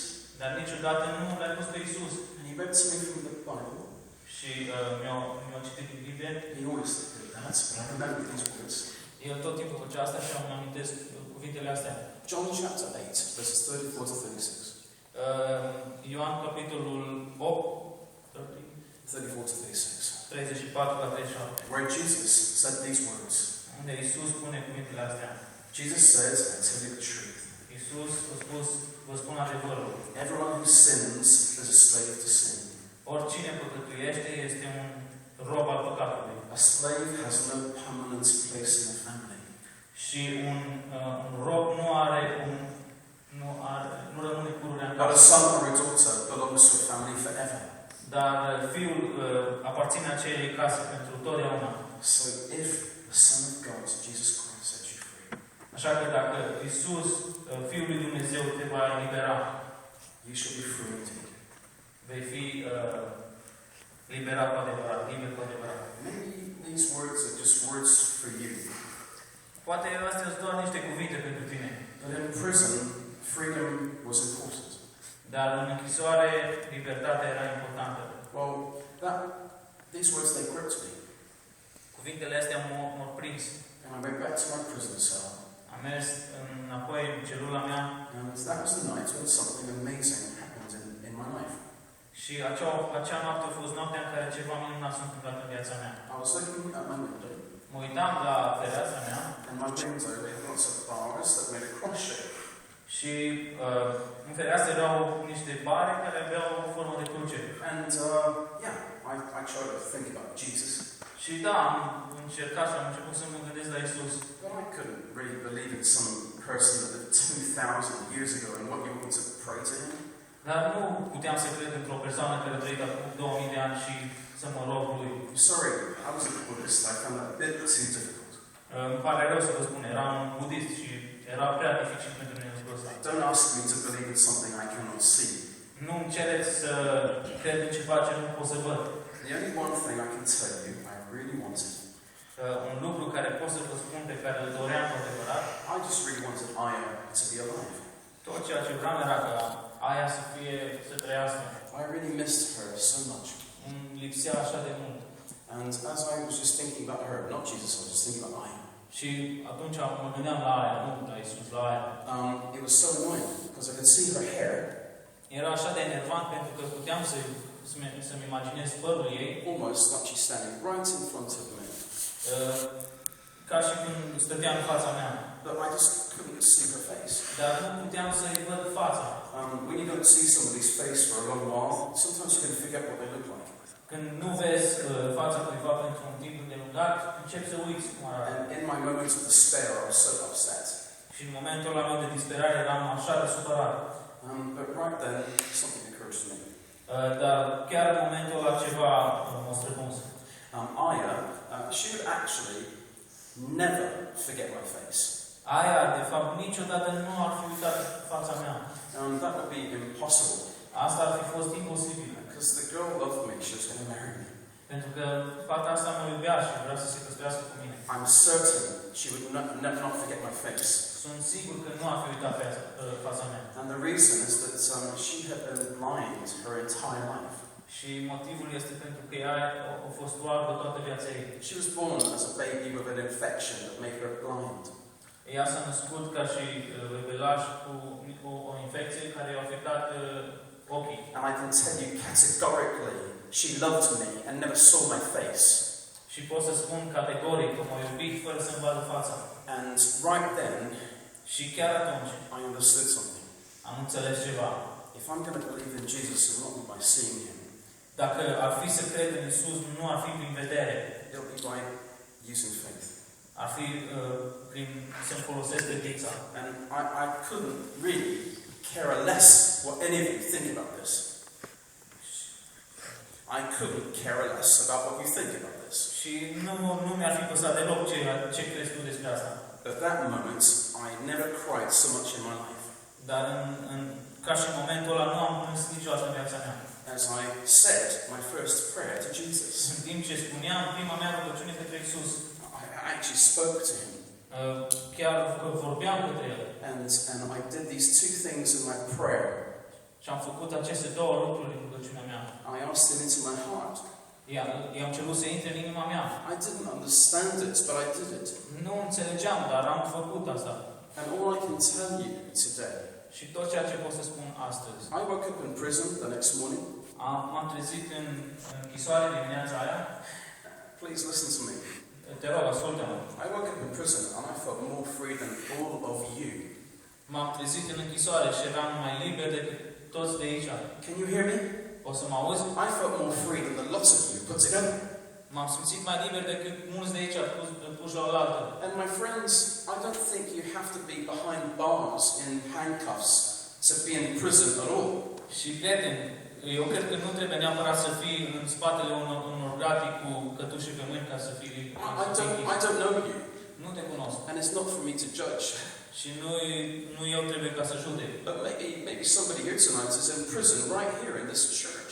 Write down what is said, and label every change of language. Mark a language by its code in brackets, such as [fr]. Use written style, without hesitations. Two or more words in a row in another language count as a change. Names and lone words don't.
[ro] Dar niciodată nu l-ai pus pe Iisus. [en] And he read to me from the Bible. [ro] Și mi-au citit din Biblie. [en] He always did that, but I remember these words. [ro] El tot timpul făcea asta și îmi amintesc cuvintele astea. [en] John chapter 8, verses 34 to 36. [ro] Ioan capitolul 8, [en] 34 to 36. [ro] 34 la 37. [en] Where Jesus said these words. [ro] unde Iisus spune cuvintele astea. [en] Jesus says, I tell you the truth. [ro] Iisus a spus, vă spun adevărul. [en] Everyone who sins is a slave to sin. [ro] Oricine păcătuiește este un rob al păcatului. [en] A slave has no permanent place in the family. [ro] Și un rob nu rămâne pururea în [en] But a [ro] casă. [en] son or a daughter belongs to a family forever. [ro] Dar fiul aparține acelei case pentru totdeauna. [en] So if the Son of God, Jesus Christ, sets you free, [ro] Așa că dacă Iisus, Fiul lui Dumnezeu, te va elibera, [en] you shall be free indeed. [ro] vei fi liberat cu adevărat, liber cu adevărat. [en] Maybe these words are just words for you. [ro] Poate astea sunt doar niște cuvinte pentru tine. [en] But in prison, freedom was important. [ro] Dar în închisoare, libertatea era importantă. [en] Well, these words, they gripped me. [ro] Cuvintele astea m-au prins. [en] And I went back to my prison cell. [ro] Am mers înapoi în celula mea [en] And that was the night when something amazing happened in my life. [ro] și acea noapte a fost noaptea în care ceva minunat s-a întâmplat în viața mea. [en] I was looking at my window, [ro] Mă uitam la fereastra mea [en] and my window had lots of bars that made a cross shape. [ro] și în fereastră erau niște bare care aveau o formă de cruce. [en] And I tried to think about Jesus. [ro] Și da, am încercat și am început să mă gândesc la Iisus. [en] But I couldn't really believe in some person that lived 2,000 years ago and what you want to pray to him. [ro] Dar nu puteam să cred într-o persoană care a trăit acum 2000 de ani și să mă rog lui. [en] I'm sorry, I was a Buddhist. I found that a bit too difficult. [ro] Îmi pare rău să vă spun, eram un budist și era prea dificil pentru mine lucrul ăsta. [en] Don't ask me to believe in something I cannot see. [ro] Nu-mi cereți să cred în ceva ce nu pot să văd. [en] The only one thing I can tell you I really wanted, [ro] Un lucru care pot să vă spun pe care îl doream cu adevărat, [en] I just really wanted Aya to be alive. [ro] tot ceea ce vreau era ca aia să trăiască. [en] I really missed her so much. [ro] Îmi lipsea așa de mult. [en] And as I was just thinking about her, not Jesus, I was just thinking about Aya. [ro] Și atunci mă gândeam la aia, nu la Iisus, la aia. [en] It was so annoying because I could see her hair [ro] Era așa de enervant pentru că puteam să-mi imaginez părul ei, [en] almost like she's standing right in front of me. [ro] ca și când stătea în fața mea. [en] But I just couldn't see her face. [ro] Dar nu puteam să-i văd fața. [en] When you don't see somebody's face for a long while, sometimes you can forget what they look like. [ro] Când nu vezi fața cuiva pentru un timp îndelungat, începi să uiți cum arată. [en] And in my moments of despair, I was so upset. [ro] Și în momentul ăla meu de disperare eram așa de supărat. [en] But right then, something occurred to me. [ro] Dar chiar în momentul ăla ceva m-a străpuns. [en] Aya, she would actually never forget my face. [ro] Aia, de fapt, niciodată nu ar fi uitat fața mea. [en] That would be impossible. [ro] Asta ar fi fost imposibil. [en] Because the girl loved me, she was going to marry me. [ro] Pentru că fata asta mă iubea și vrea să se căsătorească cu mine. [en] I'm certain she would not forget my face. [ro] Sunt sigur că nu ar fi uitat fața mea. [en] And the reason is that she had been blind her entire life. [ro] Și motivul este pentru că ea a fost oarbă toată viața ei. [en] She was born as a baby with an infection that made her blind. [ro] Ea s-a născut ca și bebelaș cu o infecție care i-a afectat ochii. [en] And I can tell you categorically, she loved me and never saw my face. [ro] Și pot să spun categoric că m-a iubit fără să-mi vadă fața. [en] And right then, [ro] Și chiar atunci [en] I understood something. [ro] am înțeles ceva. [en] If I'm going to believe in Jesus, it will not be by seeing him. [ro] Dacă ar fi să cred în Iisus, nu ar fi prin vedere. [en] It'll be by using faith. [ro] Ar fi prin să-mi folosesc credința. [en] And I couldn't really care less what any of you think about this. I couldn't care less about what you think about this. [ro] Și nu mi-ar fi păsat deloc ce crezi tu despre asta. [en] At that moment, I never cried so much in my life. [ro] Dar ca și în momentul ăla nu am plâns niciodată în viața mea. [en] As I said my first prayer to Jesus. [ro] În timp ce spuneam prima mea rugăciune către Iisus. [en] I actually spoke to him. [ro] Chiar vorbeam către El. [en] And I did these two things in my prayer. [ro] Și am făcut aceste două lucruri în rugăciunea mea. [en] I asked him into my heart. [ro] I-am cerut să intre în inima mea. [en] I didn't understand it, but I did it. [ro] Nu înțelegeam, dar am făcut asta. [en] And all I can tell you today. [ro] Și tot ceea ce pot să spun astăzi. [en] I woke up in prison the next morning. [ro] M-am trezit în închisoare dimineața aia. [en] Please listen to me. [ro] Te rog, ascultă-mă. [en] I woke up in prison and I felt more free than all of you. [ro] M-am trezit în închisoare și eram mai liber decât toți de aici. [en] Can you hear me? [ro] O să mă auzi? [en] I felt more free than the lots of you put together. [ro] M-am simțit mai liber decât mulți de aici puși la oaltă. [en] And my friends, I don't think you have to be behind bars in handcuffs to be in prison at all. [ro] Și prieteni, eu cred că nu trebuie neapărat să fii în spatele unor gratii cu cătușe pe mâini ca să fii liber. [en] I don't know you, [ro] Nu te cunosc. [en] and it's not for me to judge. [ro] Și nu eu trebuie ca să judec. [en] But maybe somebody here tonight is in prison right here in this church.